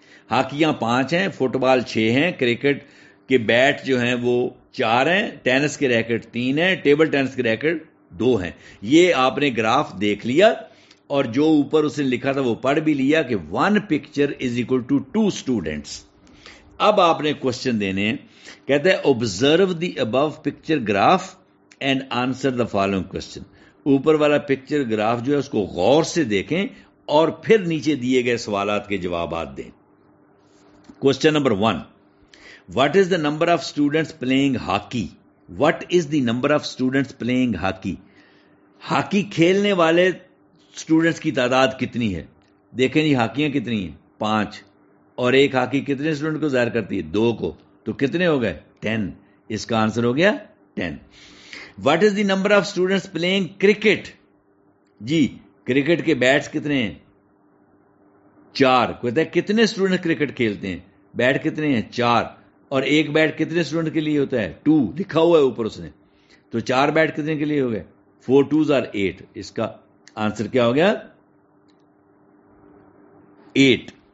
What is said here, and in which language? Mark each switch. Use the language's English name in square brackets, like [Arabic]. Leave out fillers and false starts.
[Urdu] ہاکیاں 5 ہیں, فٹ بال 6 ہیں, کرکٹ کے بیٹ جو ہیں وہ 4 ہیں, ٹینس کے ریکٹ 3 ہیں, ٹیبل ٹینس کے ریکٹ 2 ہیں. یہ آپ نے گراف دیکھ لیا, اور جو اوپر اس نے لکھا تھا وہ پڑھ بھی لیا کہ [English] 1 picture is equal to 2 students. [Urdu] اب آپ نے کوشچن دینے ہیں. کہتے ہیں [English] observe the above picture graph and answer the following question. [Urdu] اوپر والا پکچر گراف جو ہے اس کو غور سے دیکھیں اور پھر نیچے دیے گئے سوالات کے جوابات دیں. [English] Question number 1, what is the number of students playing hockey? What is the number of students playing hockey? [Urdu] Hockey کھیلنے والے اسٹوڈنٹس کی تعداد کتنی ہے؟ دیکھیں جی, ہاکیاں کتنی ہیں؟ 5, اور ایک ہاکی کتنے اسٹوڈنٹ کو ظاہر کرتی ہے؟ 2 کو, تو کتنے ہو گئے؟ 10. اس کا آنسر ہو گیا 10. [English] What is the number of students playing cricket? [Urdu] جی, cricket کے بیٹس کتنے ہیں؟ 4. کہتا ہے کتنے اسٹوڈنٹ کرکٹ کھیلتے ہیں؟ بیٹ کتنے ہیں؟ 4, اور ایک بیٹ کتنے اسٹوڈنٹ کے لیے ہوتا ہے؟ 2. لکھا ہوا ہے اوپر اس نے, تو 4 بیٹ کتنے کے لیے ہو گئے؟ [English] 4 2s are 8. [Urdu] اس کا آنسر کیا ہو گیا؟ 8.